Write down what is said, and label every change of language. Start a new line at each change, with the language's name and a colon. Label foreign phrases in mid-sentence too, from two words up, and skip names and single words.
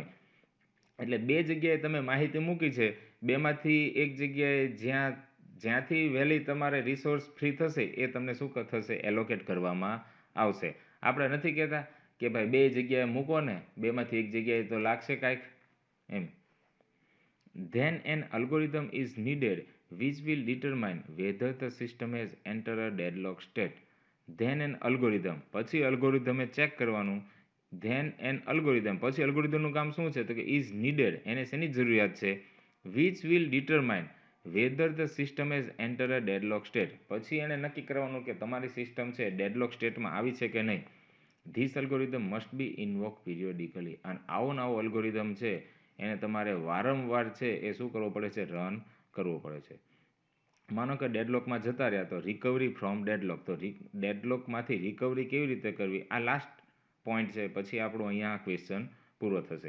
Gujarati: એટલે બે જગ્યાએ તમે માહિતી મૂકી છે, બેમાંથી એક જગ્યાએ જ્યાંથી વહેલી તમારે
English: resource free
Gujarati: થશે એ તમને શું થશે, એલોકેટ કરવામાં આવશે. આપણે નથી કહેતા કે ભાઈ બે જગ્યાએ મૂકો ને, બેમાંથી એક જગ્યાએ તો લાગશે કાંઈક એમ.
English: Then an algorithm is needed which will determine whether the system has entered a deadlock state. Then an algorithm,
Gujarati: પછી અલ્ગોરિધમે ચેક કરવાનું.
English: Then an algorithm,
Gujarati: પછી અલ્ગોરિધમનું કામ શું છે, તો કે
English: is needed,
Gujarati: એને શેની જરૂરિયાત છે,
English: which will determine whether the system has entered a deadlock state,
Gujarati: પછી એને નક્કી કરવાનું કે તમારી સિસ્ટમ છે ડેડલોક સ્ટેટમાં આવી છે કે નહીં.
English: This algorithm must be invoked periodically,
Gujarati: અને આવો નવો અલ્ગોરિધમ છે એને તમારે વારંવાર છે એ શું કરવો પડે છે, રન કરવો પડે છે. માનો કે ડેડલોકમાં જતા રહ્યા તો
English: recovery from deadlock,
Gujarati: તો ડેડલોકમાંથી રિકવરી કેવી રીતે કરવી, આ
English: last point
Gujarati: છે, પછી આપણો અહીંયા ક્વેશ્ચન પૂરો થશે.